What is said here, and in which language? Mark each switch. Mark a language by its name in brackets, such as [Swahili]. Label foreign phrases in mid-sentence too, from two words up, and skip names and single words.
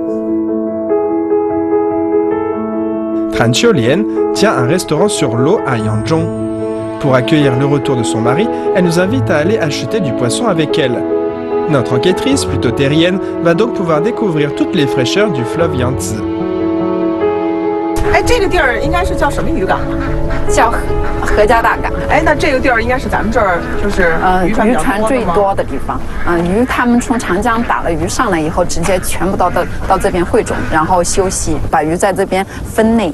[French] Tran Qiulien tient un restaurant sur l'eau à Yanzhong. Pour accueillir le retour de son mari, elle nous invite à aller acheter du poisson avec elle. Notre enquêtrice, plutôt terrienne, va donc pouvoir découvrir toutes les fraîcheurs du fleuve Yangtze. [Chinese] 哎，这个地儿应该是叫什么渔港？叫何家大港。哎，那这个地儿应该是咱们这儿就是渔船渔船最多的地方。鱼他们从长江打了鱼上来以后，直接全部到这边汇总，然后休息，把鱼在这边分类。